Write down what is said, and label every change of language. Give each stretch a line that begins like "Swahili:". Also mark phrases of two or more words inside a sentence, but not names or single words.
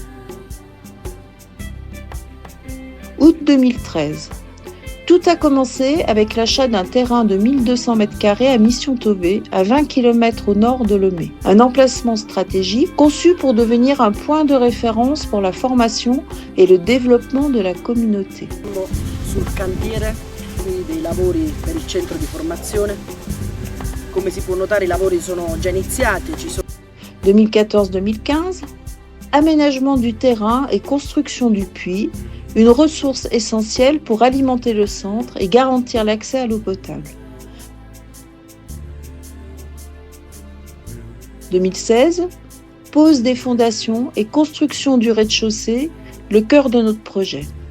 French: Août 2013. Tout a commencé avec l'achat d'un terrain de 1200 m² à Mission-Tové, à 20 km au nord de Lomé. Un emplacement stratégique conçu pour devenir un point de référence pour la formation et le développement de la communauté.
Italian: Sul cantiere dei lavori per il centro di formazione. Come si può notare, i lavori sono già iniziati.
French: 2014-2015, aménagement du terrain et construction du puits, une ressource essentielle pour alimenter le centre et garantir l'accès à l'eau potable. 2016, pose des fondations et construction du rez-de-chaussée, le cœur de notre projet.